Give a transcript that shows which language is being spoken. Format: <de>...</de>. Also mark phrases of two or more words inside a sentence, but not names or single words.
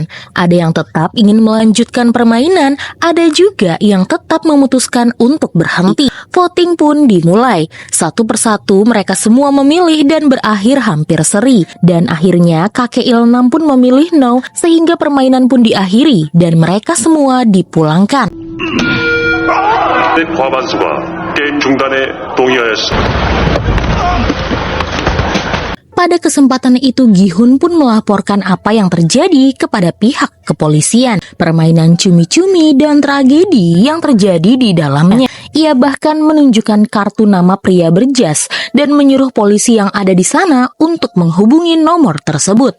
<id>Ada yang tetap ingin melanjutkan permainan, ada juga yang tetap memutuskan untuk berhenti. Voting pun dimulai. Satu persatu mereka semua memilih dan berakhir hampir seri. Dan akhirnya kakek Il-nam pun memilih no, sehingga permainan pun diakhiri dan mereka semua dipulangkan.</id> <ko>과반수가 게임 중단에 동의하였습니다.</ko> <id>Pada kesempatan itu Gi-hun pun melaporkan apa yang terjadi kepada pihak kepolisian. Permainan cumi-cumi dan tragedi yang terjadi di dalamnya. Ia bahkan menunjukkan kartu nama pria berjas dan menyuruh polisi yang ada di sana untuk menghubungi nomor tersebut.</id>